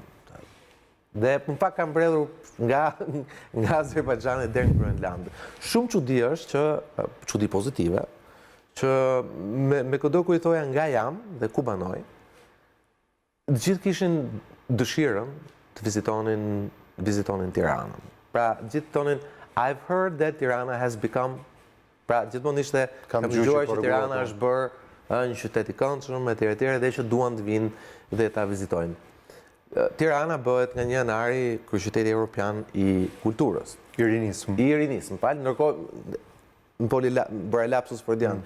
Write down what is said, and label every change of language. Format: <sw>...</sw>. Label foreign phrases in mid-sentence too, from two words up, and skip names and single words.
<sq>Dhe më pak kam mbredhur nga Azerbajxhani deri në Groenland. Shumë çudi është që çudi pozitive, që me këdo ku i thoja nga jam dhe ku banoj, të gjithë kishin dëshirën të vizitonin Tiranën. Pra, gjithë tonin,</sq> <en>I've heard that Tirana has become,</en> <sq>pra, gjithmonë ishte, kam dëgjuar që Tirana është bërë një qytet i këndshëm, etj. Dhe që duan të vinë dhe ta vizitojnë. Tirana bëhet nga një anari kryeqyteti evropian i kulturës. I rinisëm. I rinisëm, falë, ndërkohë, bëra lapsus freudian.</sq>